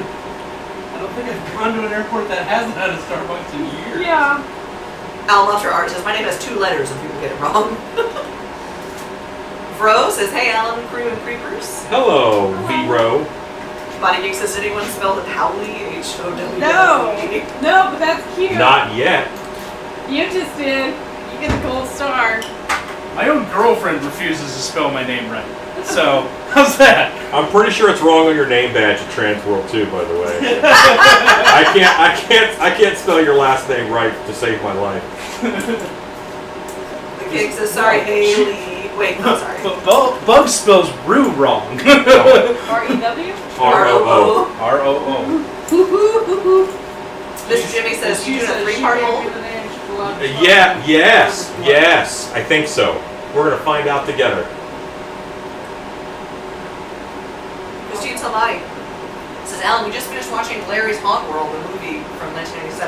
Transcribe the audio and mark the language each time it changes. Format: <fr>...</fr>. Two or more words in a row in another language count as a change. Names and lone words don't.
<en>I don't think I've gone to an airport that hasn't had a Starbucks in years. Yeah. Al Mutter Art says, my name has 2 letters if people get it wrong. Vro says, hey Alan, crew and creepers. Hello, Vero. Body Geek says, did anyone spell it Howley? H-O-W-L-E? No, but that's cute. Not yet. You just did. You get the gold star. My own girlfriend refuses to spell my name right. So, how's that? I'm pretty sure it's wrong on your name badge at Transworld too, by the way. I can't spell your last name right to save my life. The King says, sorry, Haley. Wait, no, sorry. Bug spells Rue wrong. R-E-W? R-O-O. R-O-O. Mr. Jimmy says, you doing a three-part hold? Yes, I think so. We're gonna find out together. Christine Salmati says, Alan, we just finished watching Larry's Haunt World, the movie from 1997.</en>